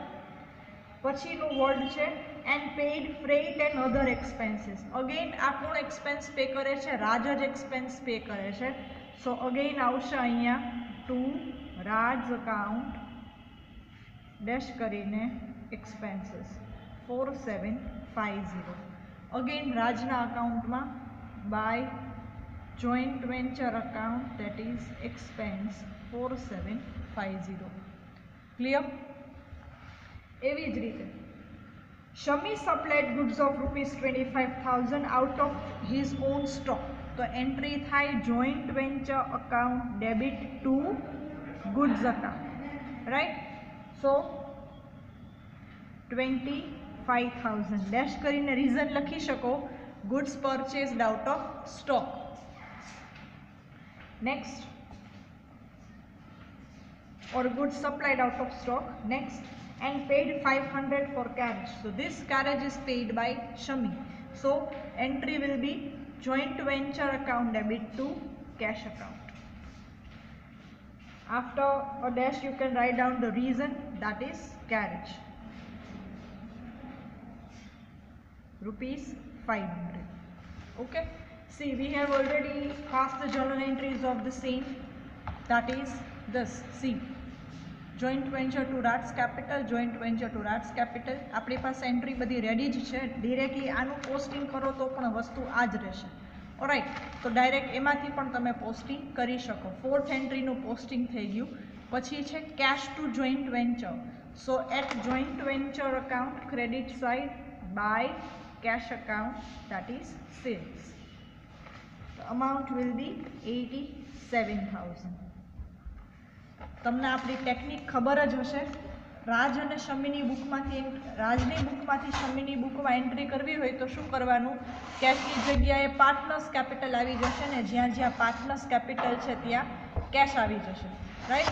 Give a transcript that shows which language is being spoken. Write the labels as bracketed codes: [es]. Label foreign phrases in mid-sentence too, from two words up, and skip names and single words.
[gu] પછીનું વર્ડ છે [en] and paid freight and other expenses. [gu] અગેન આ કોણ [en] expense pay [gu] કરે છે? રાજ જ [en] expense pay [gu] કરે છે. [en] so again [gu] આવશે અહીંયા [en] to Raj account dash કરીને expenses 4750. again [gu] રાજના અકાઉન્ટમાં [en] by joint venture account, that is expense 4750. clear? [gu] એવી જ રીતે [en] Shami supplied goods of ₹25,000 out of his own stock. [gu] તો એન્ટ્રી થાય [en] joint venture account debit to goods account, right? so 25,000 ડેશ કરીને રીઝન [gu] લખી શકો, [en] goods purchased out of stock. નેક્સ્ટ, or goods supplied out of stock. Next, and paid 500 for carriage. So this carriage is paid by Shami. So entry will be joint venture account debit to cash account. After a dash you can write down the reason, that is carriage. ₹500. okay, see, we have already passed the journal entries of the same, that is this. see, joint venture to Raj's capital, joint venture to Raj's capital. [gu] આપણી પાસે એન્ટ્રી બધી રેડી જ છે. ડિરેક્ટલી આનું પોસ્ટિંગ કરો તો પણ વસ્તુ આ જ રહેશે. ઓરાઈટ, તો ડાયરેક્ટ એમાંથી પણ તમે પોસ્ટિંગ કરી શકો. ફોર્થ એન્ટ્રીનું પોસ્ટિંગ થઈ ગયું. પછી છે [en] cash to joint venture. so at joint venture account credit side by cash account, that is sales. The amount will be 87,000. [gu] તમને આપણી ટેકનિક ખબર જ હશે. રાજ અને શમીની બુકમાંથી રાજની બુકમાંથી શમીની બુકમાં એન્ટ્રી કરવી હોય તો શું કરવાનું? કેશની જગ્યાએ [en] partners capital [gu] આવી જશે ને જ્યાં જ્યાં [en] partners capital [gu] છે ત્યાં કેશ આવી જશે, રાઈટ?